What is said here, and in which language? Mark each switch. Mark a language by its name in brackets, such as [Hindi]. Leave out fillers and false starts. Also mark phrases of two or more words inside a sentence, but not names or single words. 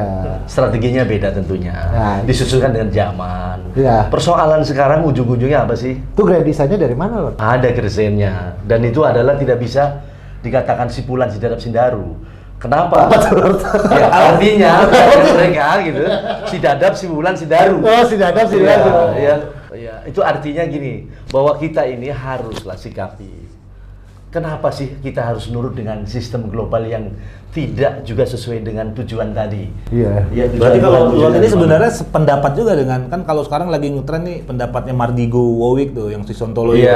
[Indonesian] Strateginya beda tentunya. Nah, Disesuaikan dengan zaman. Iya. Persoalan sekarang ujung-ujungnya apa sih? Itu [English] grand design- [Indonesian] nya dari mana, Lord? Ada kresennya. Dan itu adalah tidak bisa dikatakan sipulan sidarap sindaru. Kenapa? Ya, artinya mereka gitu. Si Dadap, si Wulan, si Daru. Oh, si Dadap, si Iya, Daru. iya, iya. Itu artinya gini, bahwa kita ini haruslah sikapi. Kenapa sih kita harus nurut dengan sistem global yang tidak juga sesuai dengan tujuan tadi? Iya. Ya, Berarti kalau tujuan ini dari sebenarnya sependapat juga dengan, kan kalau sekarang lagi ngetren nih pendapatnya Mardigo Wowick tuh yang si Sontolo itu.